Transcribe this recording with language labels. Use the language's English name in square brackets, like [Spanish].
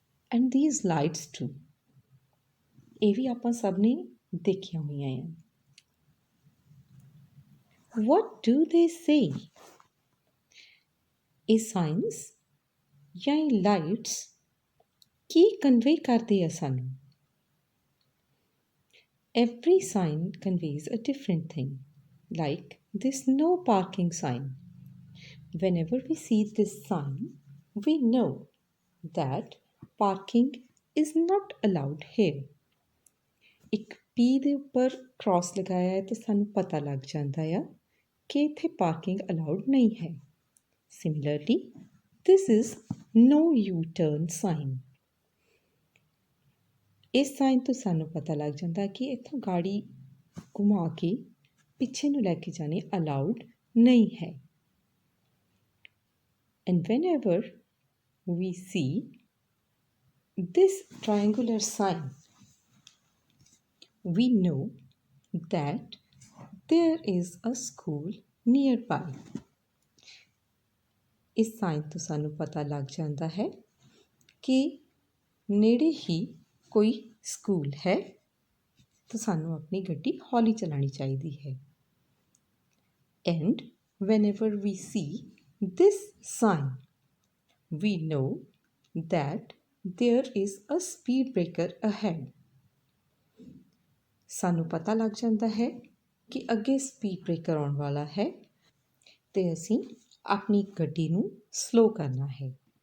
[Punjabi] And [English] these lights too, [Punjabi] ਇਹ ਵੀ ਆਪਾਂ ਸਭ ਨੇ ਦੇਖੀਆਂ ਹੋਈਆਂ ਆ। [English] What do they say? [Punjabi] ਇਹ ਸਾਈਨਸ ਜਾਂ ਇਹ ਲਾਈਟਸ ਕੀ ਕਨਵੇ ਕਰਦੇ ਆ ਸਾਨੂੰ? [English] Every sign conveys a different thing, like this no parking sign. Whenever we see this sign, we know that parking is not allowed here. [Punjabi] ਇੱਕ P ਦੇ ਉੱਪਰ cross ਲਗਾਇਆ ਹੈ ਤਾਂ ਸਾਨੂੰ ਪਤਾ ਲੱਗ ਜਾਂਦਾ ਆ ਕਿ ਇੱਥੇ ਪਾਰਕਿੰਗ ਅਲਾਉਡ ਨਹੀਂ ਹੈ। [English] Similarly, this is no U-turn sign. [Punjabi] ਇਸ ਸਾਈਨ ਤੋਂ ਸਾਨੂੰ ਪਤਾ ਲੱਗ ਜਾਂਦਾ ਕਿ ਇੱਥੋਂ ਗਾੜੀ ਘੁਮਾ ਕੇ ਪਿੱਛੇ ਨੂੰ ਲੈ ਕੇ ਜਾਣੀ ਅਲਾਉਡ ਨਹੀਂ ਹੈ। [English] And whenever we see this triangular sign, we know that there is a school nearby. [Punjabi] ਇਸ ਸਾਈਨ ਤੋਂ ਸਾਨੂੰ ਪਤਾ ਲੱਗ ਜਾਂਦਾ ਹੈ ਕਿ ਨੇੜੇ ਹੀ ਕੋਈ ਸਕੂਲ ਹੈ ਤਾਂ ਸਾਨੂੰ ਆਪਣੀ ਗੱਡੀ ਹੌਲੀ ਚਲਾਉਣੀ ਚਾਹੀਦੀ ਹੈ। [English] And whenever we see this sign, we know that there is a speed breaker ahead. [Punjabi] ਸਾਨੂੰ ਪਤਾ ਲੱਗ ਜਾਂਦਾ ਹੈ ਕਿ ਅੱਗੇ ਸਪੀਡ ਬ੍ਰੇਕਰ ਆਉਣ ਵਾਲਾ ਹੈ ਅਤੇ ਅਸੀਂ ਆਪਣੀ ਗੱਡੀ ਨੂੰ ਸਲੋ ਕਰਨਾ ਹੈ।